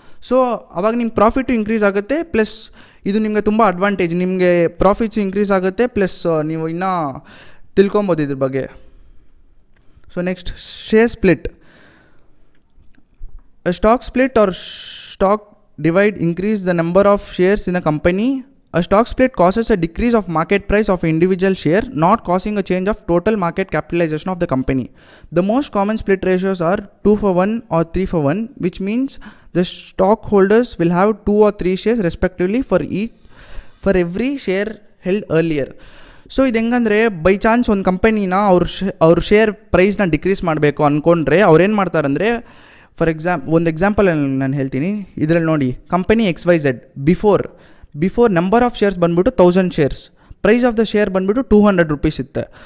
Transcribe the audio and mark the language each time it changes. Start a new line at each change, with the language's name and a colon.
Kannada: So ಅವಾಗ ನಿಮ್ಮ profit increase ಆಗುತ್ತೆ, ಪ್ಲಸ್ ಇದು ನಿಮಗೆ ತುಂಬ ಅಡ್ವಾಂಟೇಜ್, ನಿಮಗೆ ಪ್ರಾಫಿಟ್ಸ್ ಇನ್ಕ್ರೀಸ್ ಆಗುತ್ತೆ, ಪ್ಲಸ್ ನೀವು ಇನ್ನೂ ತಿಳ್ಕೊಬೋದು ಇದ್ರ ಬಗ್ಗೆ.
English: So next share split, stock split or stock divide increase the number of shares in a company. A stock split causes a decrease of market price of individual share, not causing a change of total market capitalization of the company. The most common split ratios are 2:1 or 3:1, which means the stockholders will have 2 or 3 shares respectively for every share held earlier.
Kannada: So ಇದು ಹೆಂಗಂದರೆ by chance ಒಂದು ಕಂಪನಿನ ಅವ್ರ share ಪ್ರೈಸ್ನ decrease ಮಾಡಬೇಕು ಅಂದ್ಕೊಂಡ್ರೆ ಅವ್ರೇನು ಮಾಡ್ತಾರಂದರೆ, ಒಂದು example ನಾನು ಹೇಳ್ತೀನಿ. ಇದರಲ್ಲಿ ನೋಡಿ company XYZ before number of shares ಬಂದುಬಿಟ್ಟು 1000 shares, price of the share ಬಂದುಬಿಟ್ಟು 200 ರೂಪೀಸ್ ಇತ್ತೆ.